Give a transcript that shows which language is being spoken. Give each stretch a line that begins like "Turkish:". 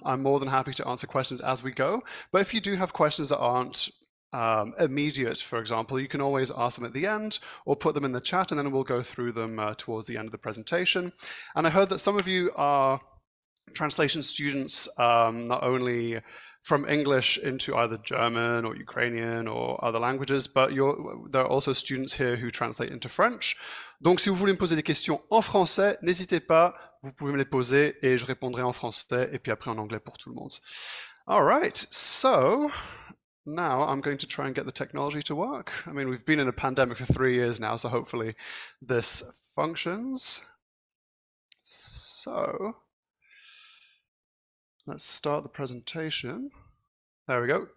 English: I'm more than happy to answer questions as we go. But if you do have questions that aren't immediate, for example, you can always ask them at the end or put them in the chat, and then we'll go through them towards the end of the presentation. And I heard that some of you are translation students, not only from English into either German or Ukrainian or other languages, but there are also students here who translate into French.
French: Donc si vous voulez me poser des questions en français, n'hésitez pas, vous pouvez me les poser et je répondrai en français et puis après en anglais pour tout le monde.
English: All right, so now I'm going to try and get the technology to work. I mean, we've been in a pandemic for 3 years now, so hopefully this functions. So let's start the presentation. There we go.